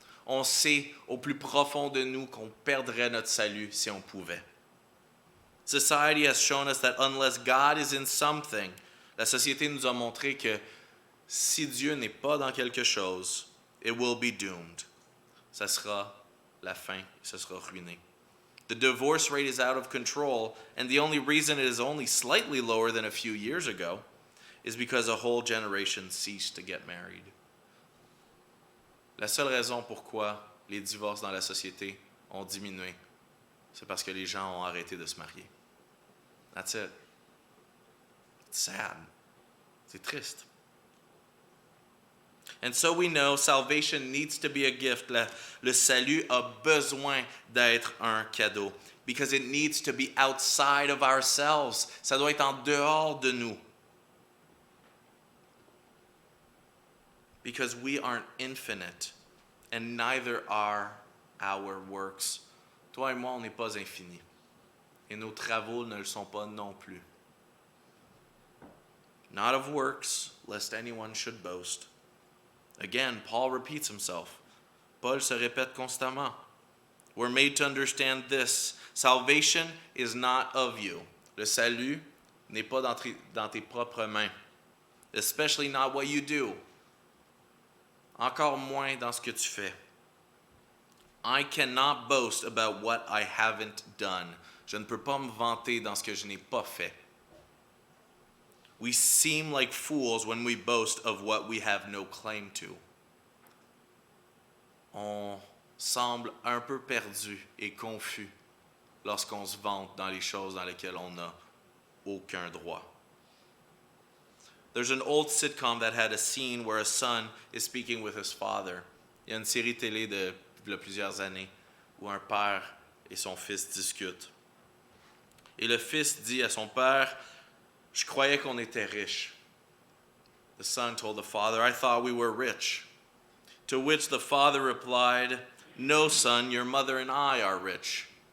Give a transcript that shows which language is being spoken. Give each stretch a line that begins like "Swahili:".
French: On sait au plus profond de nous qu'on perdrait notre salut si on pouvait.
English: Society has shown us that unless God is in something,
French: la société nous a montré que si Dieu n'est pas dans quelque chose,
English: it will be doomed.
French: Ça sera la fin, ça sera ruiné.
English: The divorce rate is out of control, and the only reason it is only slightly lower than a few years ago is because a whole generation ceased to get married.
French: La seule raison pourquoi les divorces dans la société ont diminué, c'est parce que les gens ont arrêté de se marier.
English: That's it. It's sad.
French: C'est triste.
English: And so we know salvation needs to be a gift.
French: Le salut a besoin d'être un cadeau.
English: Because it needs to be outside of ourselves.
French: Ça doit être en dehors de nous.
English: Because we aren't infinite. And neither are our works.
French: Toi et moi, on n'est pas infini. Et nos travaux ne le sont pas non plus.
English: Not of works, lest anyone should boast. Again, Paul repeats himself.
French: Paul se répète constamment.
English: We're made to understand this. Salvation is not of you.
French: Le salut n'est pas dans tes propres mains.
English: Especially not what you do.
French: Encore moins dans ce que tu fais.
English: I cannot boast about what I haven't done.
French: Je ne peux pas me vanter dans ce que je n'ai pas fait.
English: We seem like fools when we boast of what we have no claim to.
French: On semble un peu perdu et confus lorsqu'on se vante dans les choses dans lesquelles on n'a aucun droit.
English: There's an old sitcom that had a scene where a son is speaking with his father.
French: Il y a une série télé de plusieurs années où un père et son fils discutent. Et le fils dit à son père, « Je croyais qu'on était riche.
English: » The son told the father, « I thought we were rich. » To which the father replied, « No, son, your mother and I are rich.